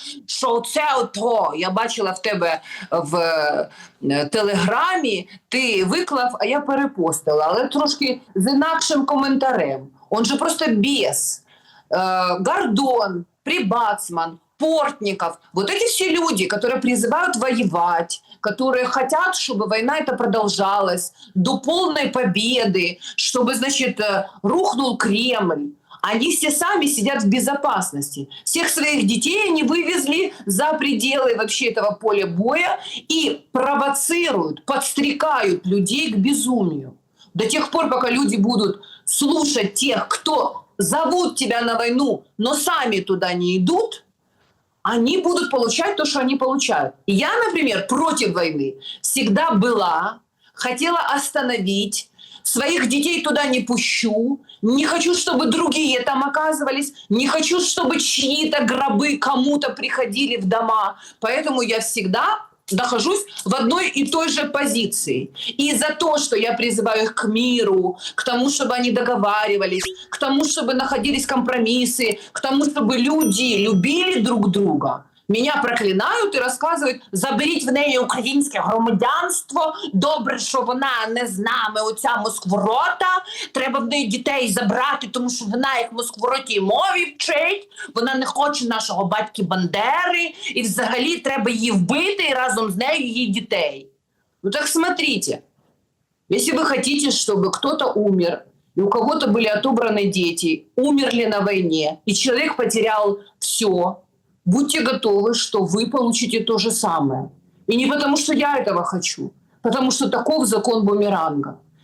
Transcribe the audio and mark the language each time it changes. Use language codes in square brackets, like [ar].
[uk] Що це ото, я бачила в тебе в Телеграмі, ти виклав, а я перепостила, але трошки з інакшим коментарем. [ru] Он же просто бес. Гордон, Прибацман, Портников. Вот эти все люди, которые призывают воевать, которые хотят, чтобы война эта продолжалась до полной победы, чтобы, значит, рухнул Кремль. Они все сами сидят в безопасности. Всех своих детей они вывезли за пределы вообще этого поля боя и провоцируют, подстрекают людей к безумию. До тех пор, пока люди будут слушать тех, кто зовут тебя на войну, но сами туда не идут, они будут получать то, что они получают. И я, например, против войны всегда была, хотела остановить, своих детей туда не пущу, не хочу, чтобы другие там оказывались, не хочу, чтобы чьи-то гробы кому-то приходили в дома. Поэтому я всегда нахожусь в одной и той же позиции. И за то, что я призываю их к миру, к тому, чтобы они договаривались, к тому, чтобы находились компромиссы, к тому, чтобы люди любили друг друга, меня [uk] проклинають і розказують: заберіть в неї українське громадянство, добре, що вона не з нами, оця москворота, треба в неї дітей забрати, тому що вона їх в москворотій мові вчить, вона не хоче нашого батьки Бандери, і взагалі треба її вбити і разом з нею її дітей. [ru] Ну так смотрите, если вы хотите, чтобы кто-то умер, и у кого-то были отобраны дети, умерли на войне, и человек потерял все, будьте готовы, что вы получите то же самое. И не потому, что я этого хочу, потому что таков закон бумеранга.